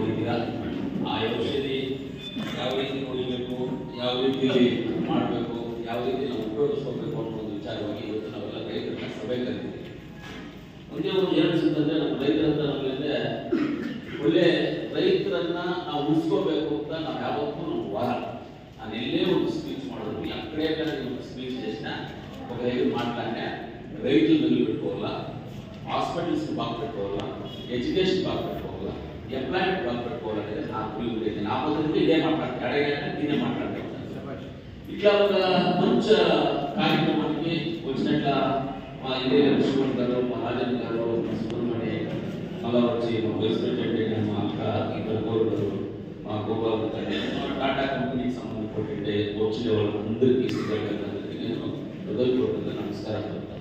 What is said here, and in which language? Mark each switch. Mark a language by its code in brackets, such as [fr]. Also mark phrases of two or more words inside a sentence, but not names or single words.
[kn] ಆ ಔಷಧಿ ಯಾವ ರೀತಿ ಹೊಡಿಬೇಕು, ಯಾವ ರೀತಿ ಮಾಡಬೇಕು, ಯಾವ ರೀತಿ ನಾವು ಉಪಯೋಗಿಸ್ಕೋಬೇಕು ಅನ್ನೋ ಒಂದು ವಿಚಾರವಾಗಿ ಇವತ್ತು ನಾವೆಲ್ಲ ರೈತರನ್ನ ಸಭೆ ಕರೀತೀವಿ. ಒಂದೇ ಒಂದು ಏನು ಸಿಗ್ತದೆ, ನಮ್ಮ ರೈತರಂತ ನಮಗೆ ಒಳ್ಳೆ ರೈತರನ್ನ ನಾವು ಉಳಿಸ್ಕೋಬೇಕು ಅಂತ ನಾವು ಯಾವತ್ತೂ ನಮ್ಮ ವಾರ. ನಾನು ಎಲ್ಲೇ ಒಂದು ಸ್ಪೀಚ್ ಮಾಡೋದು [te] ఎక్కడైనా స్పీచ్ చేసినా ఒక దగ్గర మాట్లాడినా రైతులు నిలబెట్టుకోవాలా, హాస్పిటల్స్ బాగా పెట్టుకోవాలా, ఎడ్యుకేషన్ బాగా పెట్టుకోవాలా, ఎంప్లాయ్మెంట్ బాగా పెట్టుకోవాలనేది నా అభిప్రాయం ఉండేది. నా పద్ధతిలో ఇదే మాట్లాడతాను, ఎడైనా నేనే మాట్లాడతాను. ఇట్లా ఒక మంచి కార్యక్రమానికి వచ్చినట్ల మా ఇండియా లక్ష్మణ్ గారు, మా రాజన్ గారు, మా సుబ్రహ్మణ్య, మళ్ళా వచ్చి మా వైస్ ప్రెసిడెంట్ మా అక్క ఇద్దరు కోరుగారు, మా గోపాల్ గారు, టాటా కంపెనీకి సంబంధించి వచ్చిన వాళ్ళందరికీ శ్రీకాకుళందరికీ నేను హృదయపూర్వకంగా నమస్కారం చెప్తాను.